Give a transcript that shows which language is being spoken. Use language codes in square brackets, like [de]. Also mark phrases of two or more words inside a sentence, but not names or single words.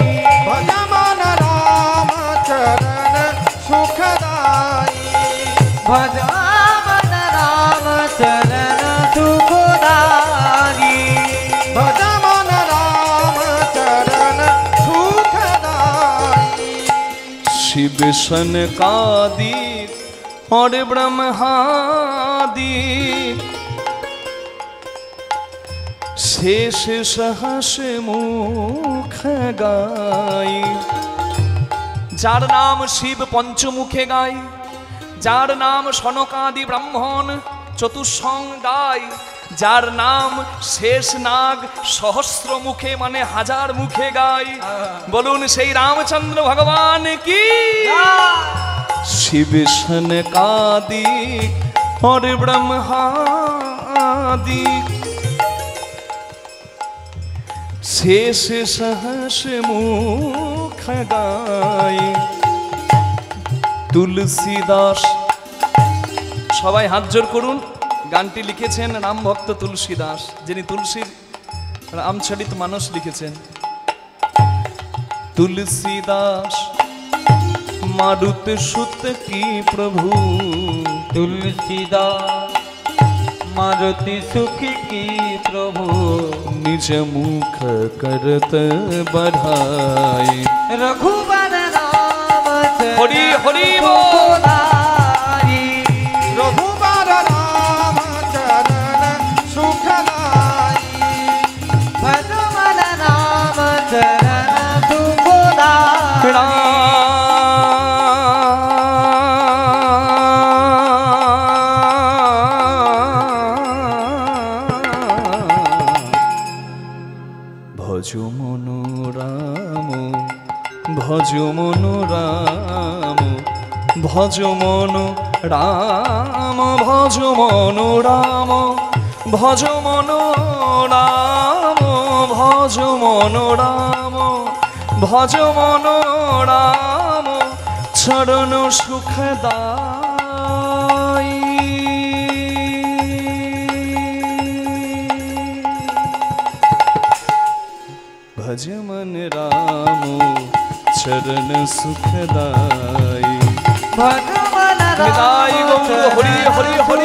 [awa] भज मन राम चरण सुखदाई, भज मन राम चरण सुखदाई, भज मन राम चरण सुखदाई। शिव सनकादिक और ब्रह्मादिक, शेष सहस मुख गाई। [bn] যার নাম শিব পঞ্চমুখে গায়, যার নাম সনকাদি ব্রাহ্মণ চতুঃসং গায়, যার নাম শেষ নাগ সহস্র মুখে মানে হাজার মুখে গায়। বলুন সেই রামচন্দ্র ভগবান কি। [awa] शिव सनकादिक और ब्रह्मादिक, शेष सहस मुख गाय। [bn] तुलसीदास। সবাই হাত জোর করুন। গানটি লিখেছেন রাম ভক্ত তুলসী দাস, যিনি তুলসীর রামচরিত মানস লিখেছেন। [awa] तुलसीदास मारुत सुत की प्रभु, तुलसीदास मारुति सुख की प्रभु, निज मुख करत बढ़ाई। रघुबर राम हरि हरि बोल। रघुबर राम चरण सुखदाई, भज मन राम भज मनो राम, भज मनो राम, भज मनो राम, भज मनो राम, भज मनो राम, भज मनो राम, भज मनो राम, भज मनो राम, चरण सुखदाई। भज मन राम चरण सुखदाई। भज मन निताई गौर हरि हरि हरि